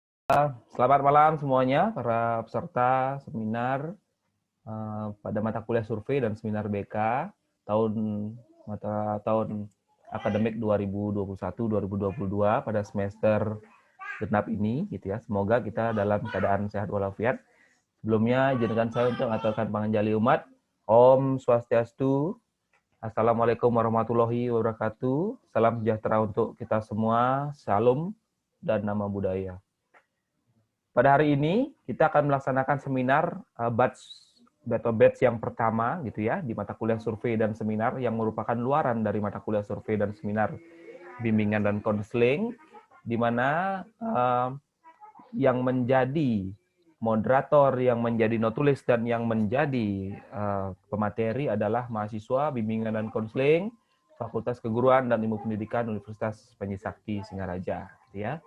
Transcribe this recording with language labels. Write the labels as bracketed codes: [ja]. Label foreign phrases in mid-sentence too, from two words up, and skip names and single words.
[id] Selamat malam semuanya, para peserta seminar pada mata kuliah survei dan seminar BK tahun tahun akademik 2021-2022 pada semester genap ini, gitu ya. Semoga kita dalam keadaan sehat walafiat. Sebelumnya, izinkan saya untuk mengaturkan panganjali umat. Om Swastiastu. [ar] السلام عليكم ورحمة الله وبركاته. [id] Salam sejahtera untuk kita semua. Salam dan nama budaya. Pada hari ini kita akan melaksanakan seminar batch yang pertama gitu ya di mata kuliah survei dan seminar yang merupakan luaran dari mata kuliah survei dan seminar bimbingan dan konseling, di mana yang menjadi moderator, yang menjadi notulis dan yang menjadi pemateri adalah mahasiswa bimbingan dan konseling Fakultas Keguruan dan Ilmu Pendidikan Universitas Panji Sakti Singaraja, gitu ya.